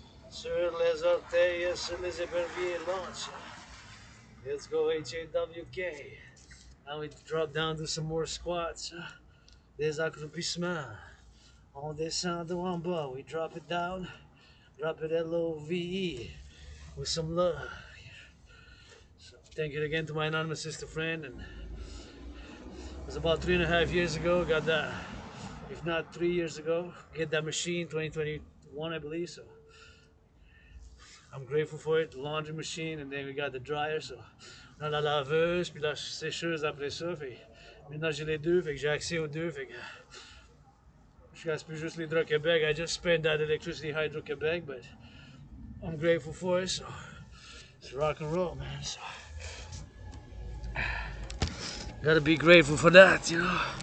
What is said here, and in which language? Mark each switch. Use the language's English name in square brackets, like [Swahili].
[French] Sur les orteils, sur les éperviers, [English] launch. Let's go, HAWK. Now we drop down, do some more squats. [French] Des accroupissements. On descend en bas, [English] we drop it down. Drop it LOVE with some love. So thank you again to my anonymous sister friend. And it was about 3.5 years ago, got that, if not 3 years ago, get that machine, 2021 I believe. So I'm grateful for it, the laundry machine, and then we got the dryer. [French] So on a la laveuse, puis la sécheuse après ça. Fait, maintenant j'ai les deux, fait que j'ai accès aux deux. Fait que je gaspille plus juste l'Hydro-Québec. [English] I just spent that electricity Hydro-Québec, but I'm grateful for it. So it's rock and roll, man. So gotta be grateful for that, you know.